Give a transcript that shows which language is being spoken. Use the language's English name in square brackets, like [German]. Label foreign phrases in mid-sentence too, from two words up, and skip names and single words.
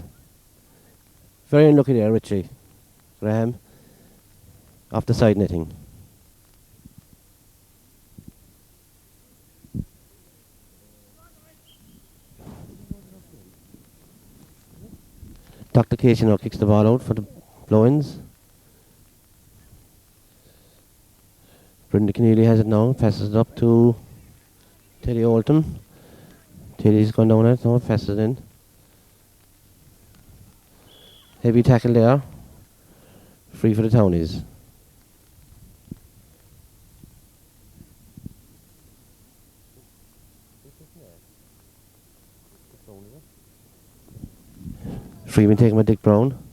[English] Very unlucky there, Richie Graham. Off the side netting. Dr. Casey now kicks the ball out for the blow-ins. Brendan Keneally has it now, passes it up to Teddy Oldham. Teddy's gone down it, now passes it in. Heavy tackle there. Free for the Townies. Free been taken by Dick Brown.